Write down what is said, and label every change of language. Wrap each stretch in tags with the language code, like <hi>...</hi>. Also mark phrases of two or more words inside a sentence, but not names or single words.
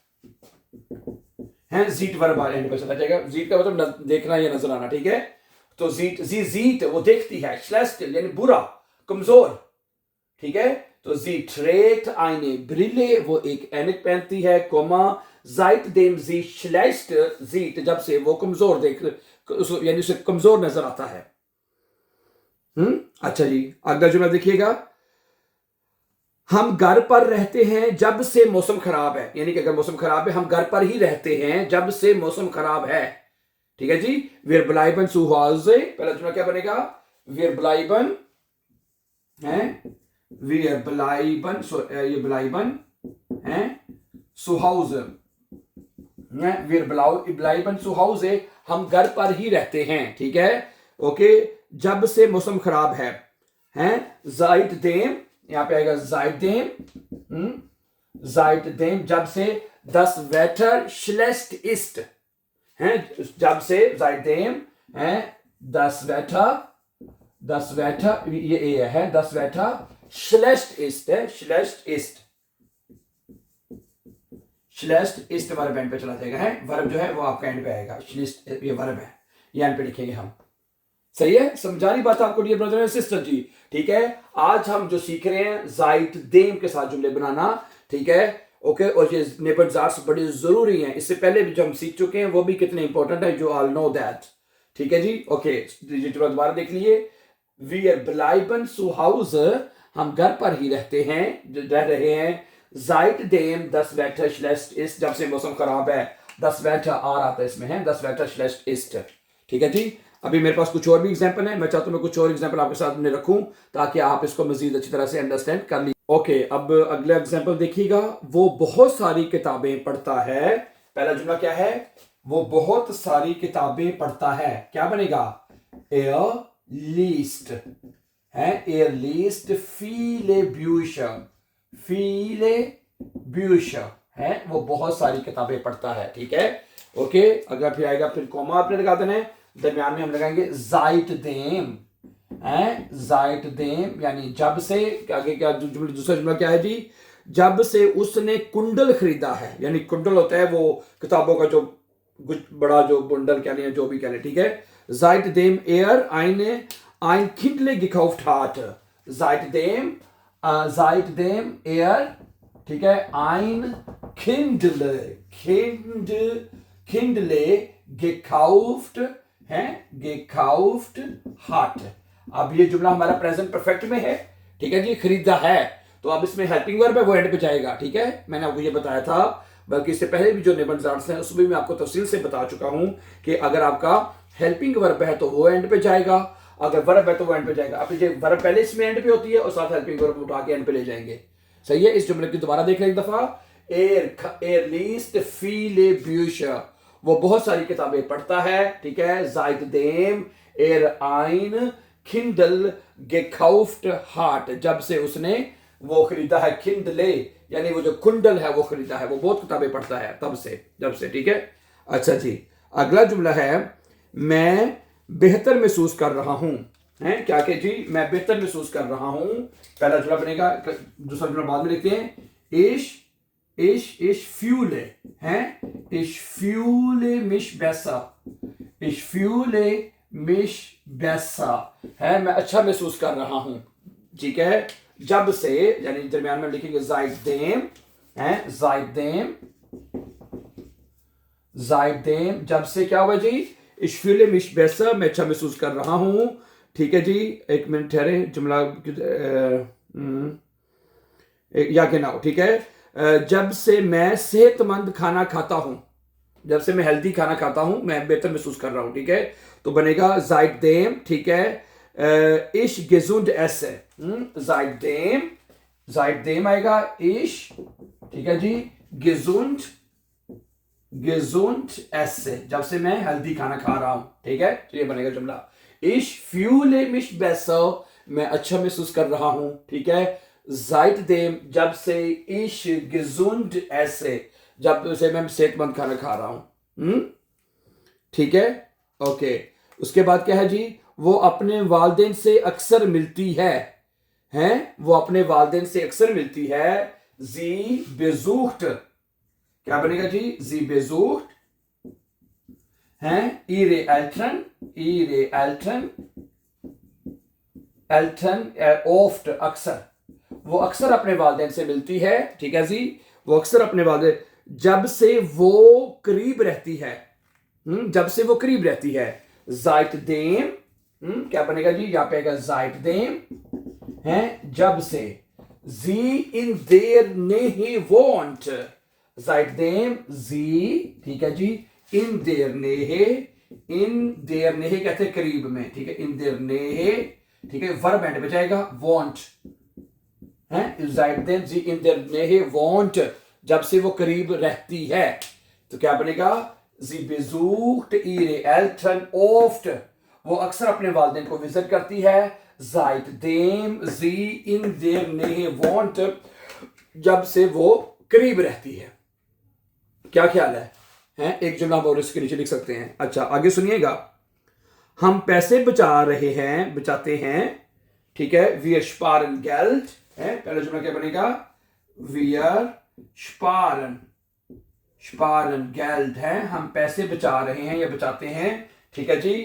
<ur>ہے, जीट</ur> <en>verb end</en> <ur>پہ چلا جائے گا، sieht کا مطلب دیکھنا یا نظر آنا، ٹھیک ہے، تو</ur> <de>sieht, sie sieht</de> <ur>وہ دیکھتی ہے، schlecht یعنی برا، کمزور، ٹھیک ہے، تو</ur> <de>sie trägt eine Brille,</de> <ur>وہ ایک عینک پہنتی ہے، کوما,</ur> <de>seitdem sie schlecht sieht,</de> <ur>جب سے وہ کمزور دیکھ، یعنی اسے کمزور نظر آتا ہے، اچھا جی، اگلا جملہ دیکھیے گا, ہم گھر پر رہتے ہیں جب سے موسم خراب ہے، یعنی کہ اگر موسم خراب ہے ہم گھر پر ہی رہتے ہیں جب سے موسم خراب ہے، ٹھیک ہے جی,</ur> <de>wir bleiben zu Hause,</de> <ur>پہلا جملہ کیا بنے گا,</ur> <de>wir bleiben, हैं, wir bleiben, ये bleiben, हैं, zu Hause, wir bleiben zu Hause,</de> <ur>हम گھر پر ہی رہتے ہیں، ٹھیک ہے، اوکے، جب سے موسم خراب ہے، ہیں، seitdem، یہاں پہ آئے گا</ur> <de>seitdem, seitdem,</de> <ur>جب سے</ur> <de>das Wetter schlecht ist,</de> <ur>ہیں، جب سے seitdem، ہیں,</ur> <de>das Wetter,</de> <ur>یہ ہے,</ur> <de>das Wetter schlecht ist, है, schlecht</de> <ur>ist</ur> <en>verb end</en> <ur>پہ چلا جائے گا، ہے، ورب جو ہے وہ آپ کا اینڈ پہ آئے گا، schlecht یہ ورب ہے، یہ اینڈ پہ لکھیں گے ہم، صحیح ہے، سمجھا رہی بات آپ کو</ur> <en>dear brother and sister</en> <ur>جی، ٹھیک ہے، آج ہم جو سیکھ رہے ہیں seitdem کے ساتھ جملے بنانا، ٹھیک ہے، اوکے، اور یہ نیبرزارز بڑے ضروری ہیں، اس سے پہلے بھی جو ہم سیکھ چکے ہیں وہ بھی کتنے امپورٹنٹ ہے,</ur> <en>you all know that,</en> <ur>ٹھیک ہے جی، اوکے، دوبارہ دیکھ لیجیے,</ur> <de>wir bleiben zu Hause,</de> <ur>ہم گھر پر ہی رہتے ہیں، رہ رہے ہیں,</ur> <de>seitdem das Wetter schlecht ist,</de> <ur>جب سے موسم خراب ہے,</ur> <de>das Wetter</de> <ur>آ رہا تھا اس میں، ہے,</ur> <de>das Wetter schlecht ist,</de> <ur>ٹھیک ہے جی. ابھی میرے پاس کچھ اور بھی ایگزامپل ہے، میں چاہتا ہوں میں کچھ اور ایگزامپل آپ کے ساتھ میں رکھوں تاکہ آپ اس کو مزید اچھی طرح سے انڈرسٹینڈ کر لیجیے، اوکے، اب اگلا ایگزامپل دیکھیے گا، وہ بہت ساری کتابیں پڑھتا ہے، پہلا جملہ کیا ہے، وہ بہت ساری کتابیں پڑھتا ہے، کیا بنے گا,</ur> <de>liest, है, liest viele Bücher,</de> <ur>ہے، وہ بہت ساری کتابیں پڑھتا ہے، ٹھیک ہے، اوکے، اگر پھر آئے گا، پھر کوما آپ نے لگا دینا ہے، درمیان میں ہم لگائیں گے seitdem، ہے، seitdem یعنی جب سے، آگے کیا دوسرا جملہ کیا ہے جی، جب سے اس نے کنڈل خریدا ہے، یعنی کنڈل ہوتا ہے وہ کتابوں کا جو بڑا جو بنڈل کہہ لیں، جو بھی کہہ لیں، ٹھیک ہے,</ur> <de>seitdem ein Kindle gekauft hat, seitdem</de> <ur>ٹھیک ہے,</ur> <de>ein Kindle gekauft है, gekauft hat,</de> <ur>اب یہ جملہ ہمارا</ur> <en>present perfect</en> <ur>میں ہے، ٹھیک ہے جی، خریدا ہے، تو اب اس میں</ur> <en>helping verb</en> <ur>ہے، وہ اینڈ پہ جائے گا، ٹھیک ہے، میں نے آپ کو یہ بتایا تھا، بلکہ اس سے پہلے بھی جو نیبرزارز ہیں اس میں بھی میں آپ کو تفصیل سے بتا چکا ہوں کہ اگر آپ کا</ur> <en>helping verb</en> <ur>ہے تو وہ اینڈ پہ جائے گا، اگر ورب ہے تو وہ اینڈ پہ جائے گا، اب یہ ورب پہلے اس میں اینڈ پہ ہوتی ہے اور ساتھ</ur> <en>helping verb</en> <ur>اٹھا کے اینڈ پہ لے جائیں گے، صحیح ہے. اس جملے کی دوبارہ دیکھ لیں ایک دفعہ,</ur> <de>er liest viele Bücher,</de> <ur>وہ بہت ساری کتابیں پڑھتا ہے، ٹھیک ہے.</ur> <de>seitdem er ein Kindle gekauft hat,</de> <ur>جب سے اس نے وہ خریدا ہے، Kindle یعنی وہ جو کنڈل ہے وہ خریدا ہے، وہ بہت کتابیں پڑھتا ہے تب سے، جب سے، ٹھیک ہے. اچھا جی، اگلا جملہ ہے میں بہتر محسوس کر رہا ہوں، ہے کیا کہ جی میں بہتر محسوس کر رہا ہوں. پہلا جملہ بنے گا، دوسرا جملہ بعد میں لکھتے ہیں,</ur> <de>ich fühle, हैं, ich fühle mich besser, ich fühle mich besser,</de> <ur>ہے میں اچھا محسوس کر رہا ہوں، ٹھیک ہے. جب سے یعنی درمیان میں لکھیں گے seitdem، ہے seitdem، جب سے کیا ہوا جی,</ur> <de>ich fühle mich besser,</de> <ur>میں اچھا محسوس کر رہا ہوں، ٹھیک ہے جی. ایک منٹ ٹھہرے، جملہ یا genau، ٹھیک ہے. جب سے میں صحت مند کھانا کھاتا ہوں، جب سے میں ہیلدی کھانا کھاتا ہوں، میں بہتر محسوس کر رہا ہوں، ٹھیک ہے. تو بنے گا seitdem، ٹھیک ہے.</ur> <de>ich gesund esse,</de> <ur>seitdem آئے گا ich، ٹھیک ہے جی,</ur> <de>gesund esse,</de> <ur>جب سے میں ہیلدی کھانا کھا رہا ہوں، ٹھیک ہے. تو یہ بنے گا جملہ,</ur> <de>ich fühle mich besser,</de> <ur>میں اچھا محسوس کر رہا ہوں، ٹھیک ہے.</ur> <de>seitdem,</de> <ur>جب سے</ur> <de>ich gesund esse,</de> <ur>جب سے میں صحت مند کھانا کھا رہا ہوں، ٹھیک ہے. اوکے، اس کے بعد کیا ہے جی، وہ اپنے والدین سے اکثر ملتی ہے، ہیں، وہ اپنے والدین سے اکثر ملتی ہے,</ur> <de>sie besucht,</de> <ur>کیا بنے گا جی,</ur> <de>sie besucht, हैं, ihre Eltern oft,</de> <ur>اکثر، وہ اکثر اپنے والدین سے ملتی ہے، ٹھیک ہے جی، وہ اکثر اپنے والدین، جب سے وہ قریب رہتی ہے، جب سے وہ قریب رہتی ہے، seitdem، کیا بنے گا جی، یہاں پہ آئے گا seitdem، ہے جب سے,</ur> <de>sie in der Nähe wohnt, seitdem sie,</de> <ur>ٹھیک ہے جی,</ur> <de>in der</de> <ur>Nähe کہتے ہیں قریب میں، ٹھیک ہے,</ur> <de>in der Nähe,</de> <ur>ٹھیک ہے,</ur> <en>verb end</en> <ur>میں جائے گا,</ur> <de>wohnt, है, seitdem sie in der Nähe wohnt,</de> <ur>جب سے وہ قریب رہتی ہے، تو کیا بنے گا,</ur> <de>sie besucht ihre Eltern oft,</de> <ur>وہ اکثر اپنے والدین کو وزٹ کرتی ہے,</ur> <de>seitdem sie in der Nähe wohnt,</de> <ur>جب سے وہ قریب رہتی ہے. کیا خیال ہے، ہیں? ایک جملہ اور اس کے نیچے لکھ سکتے ہیں. اچھا، آگے سنیے گا، ہم پیسے بچاتے ہیں، ٹھیک ہے,</ur> <de>wir sparen Geld,</de> <ur>ہے، پہلا جملہ کیا بنے گا,</ur> <de>wir sparen Geld,</de> <ur>ہے، ہم پیسے بچا رہے ہیں یا بچاتے ہیں، ٹھیک ہے جی.</ur>